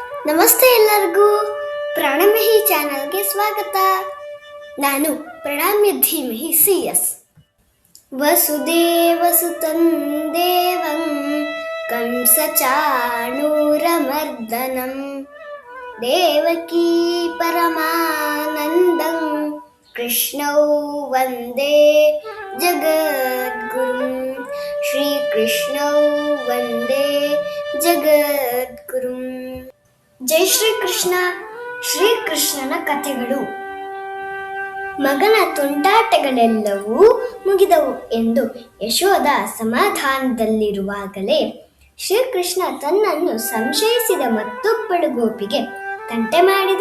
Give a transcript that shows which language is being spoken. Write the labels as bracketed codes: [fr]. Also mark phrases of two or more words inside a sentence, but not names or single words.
[kn] ನಮಸ್ತೆ ಎಲ್ಲರಿಗೂ. ಪ್ರಾಣಮಹಿ ಚಾನಲ್ಗೆ ಸ್ವಾಗತ. ನಾನು ಪ್ರಣಾಮ್ಯ ಧೀಮಹಿ CS. [sa] ವಸುದೇವಸುತಂ ದೇವಂ ಕಂಸಚಾಣೂರಮರ್ದನಂ ದೇವಕೀ ಪರಮಾನಂದಂ ಕೃಷ್ಣೌ ವಂದೇ ಜಗದ್ಗುರುಂ. ಶ್ರೀಕೃಷ್ಣೌ ವಂದೇ ಜಗದ್ಗುರುಂ. [kn] ಜೈ ಶ್ರೀಕೃಷ್ಣ. ಶ್ರೀಕೃಷ್ಣನ ಕಥೆಗಳು. ಮಗನ ತುಂಟಾಟಗಳೆಲ್ಲವೂ ಮುಗಿದವು ಎಂದು ಯಶೋದ ಸಮಾಧಾನದಲ್ಲಿರುವಾಗಲೇ ಶ್ರೀಕೃಷ್ಣ ತನ್ನನ್ನು ಸಂಶಯಿಸಿದ ಮತ್ತೊಬ್ಬಳು ಗೋಪಿಗೆ ತಂಟೆ ಮಾಡಿದ.